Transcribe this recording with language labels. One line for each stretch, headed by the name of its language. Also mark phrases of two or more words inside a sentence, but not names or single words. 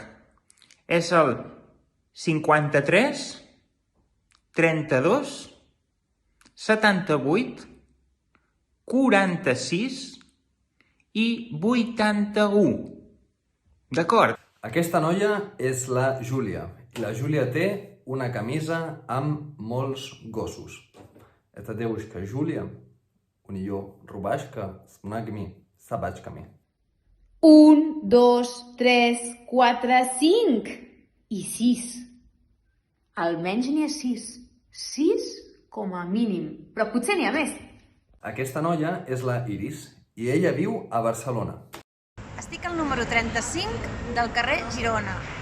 Catalan: És el 53 32 78 46 i 81. D'acord? Aquesta noia és la Júlia, i la Júlia té una camisa amb molts gossos.
Russian: Это девушка Жулия, у нее рубашка с многими собачками.
Catalan: 1, 2, 3, 4, 5 i 6. Almenys n'hi ha 6. 6 com a mínim, però potser n'hi ha més. Aquesta noia és la Iris, i ella viu a Barcelona. Estic al número 35 del carrer Girona.